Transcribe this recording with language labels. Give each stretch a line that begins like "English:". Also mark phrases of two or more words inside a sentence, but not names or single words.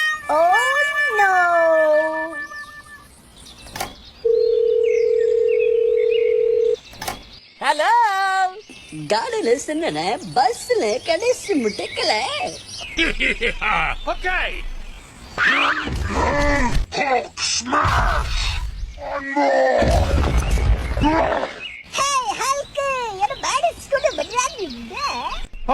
English: Oh no! Hello? ಗಾಡಿಲಿ ಸಿನ್ನೆ ಬಸ್ಲಿ ಕಡಿಸಿ ಮುಟ್ಟಿಕ್ಕಲೆ Okay. Hey, Hulk! You're bad at school, but you're